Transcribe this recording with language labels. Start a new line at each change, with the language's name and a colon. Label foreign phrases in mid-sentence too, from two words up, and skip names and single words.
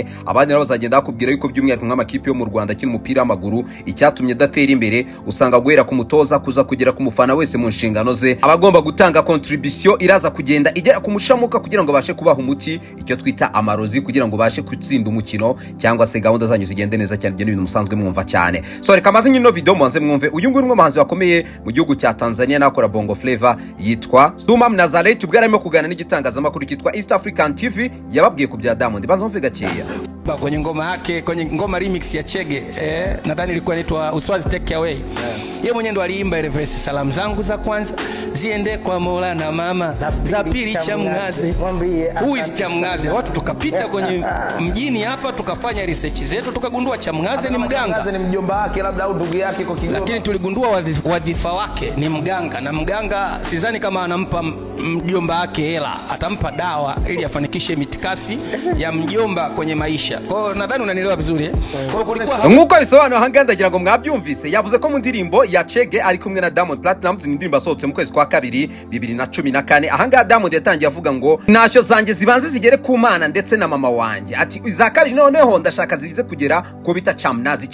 Kinyarwanda: Abandi nabo bazagenda bakubwira yuko by'umwihariko nk'amakipe yo mu Rwanda kiri umupira w'amaguru icyatumye datera imbere usanga guhera ku mutoza kuza kugera ku mufana wese mu nshingano ze abagomba gutanga contribution iraza kugenda igera ku mushamuka kugira ngo bashe kubaha umuti, icyo twita amarozi, kugira ngo bashe gutsinda umukino cyangwa se gahunda zanyu zigende neza cyane. Ibyo bintu musanzwe mwumva cyane. So reka maze nyino video mwanze mwumve uyu nguru umuhanzi wakomeye mu gihugu cya Tanzania nakora Bongo Flavor yitwa Suma Mnazareti, ubwo arimo kugana n'igitangazamakuru cyitwa East African TV yababwiye ku bya Diamond. Banza mvuge gakeya
Swahili: kwenye ngoma yake, kwenye ngoma remix ya Chege, nadhani ilikuwa inaitwa Uswazi Take Away. Yeye mwenyewe ndo aliimba ile verse, salamu zangu za kwanza ziende kwa Mola na mama, za pili Chamngaze.
English: Who is Chamngaze?
Swahili: Watu tukapita kwenye mjini hapa tukafanya research zetu tukagundua Chamngaze ni mganga. Chamngaze ni mjomba wake labda au ndugu yake kwa Kigoma. Lakini tuligundua wadhifa wake ni mganga, na mganga sidhani kama anampa mjomba wake hela, atampa dawa ili afanikishe mitikasi ya mjomba kwenye maisha. Kwa hiyo nadhani unanielewa vizuri Kwa kulikuwa
Kinyarwanda: nkuko bisobanura hanga ndagira ngo mwabyumvise. Yavuze ko mu ndirimbo ya Chege ari kumwe na Diamond Platnumz, ni indirimbo asohotse mu kwezi kwa kabiri 2014. Ahanga Diamond yatangiye avuga ngo ntacyo zanjye zibanze zigere ku Mana ndetse na mama wanjye. Ati iza kabiri noneho ndashaka zize kugera ko bita Chamnazi.